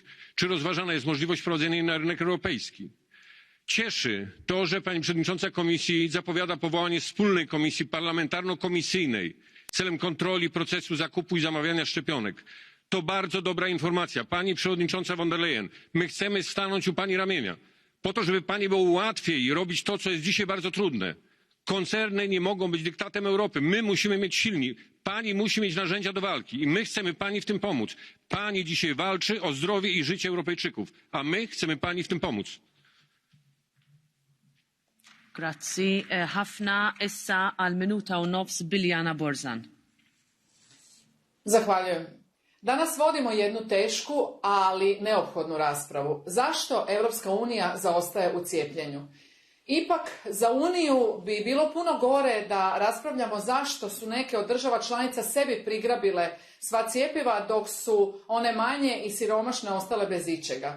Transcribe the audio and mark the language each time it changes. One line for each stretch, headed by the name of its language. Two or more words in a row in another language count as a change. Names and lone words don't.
Polish: Czy rozważana jest możliwość wprowadzenia jej na rynek europejski? Cieszy to, że pani przewodnicząca Komisji zapowiada powołanie wspólnej komisji parlamentarno-komisyjnej celem kontroli procesu zakupu i zamawiania szczepionek. To bardzo dobra informacja. Pani przewodnicząca von der Leyen, my chcemy stanąć u pani ramienia, po to, żeby pani było łatwiej robić to, co jest dzisiaj bardzo trudne. Koncerny nie mogą być dyktatem Europy. My musimy mieć silni. Pani musi mieć narzędzia do walki i my chcemy pani w tym pomóc. Pani dzisiaj walczy o zdrowie i życie Europejczyków, a my chcemy pani w tym pomóc.
Maltese: Grazzi. Ħafna issa għal minuta u nofs Biljana Borzan.
Croatian: Zahvaljujem. Danas vodimo jednu tešku, ali neophodnu raspravu. Zašto Europska unija zaostaje u cijepljenju? Ipak, za Uniju bi bilo puno gore da raspravljamo zašto su neke od država članica sebi prigrabile sva cjepiva dok su one manje i siromašne ostale bez ičega.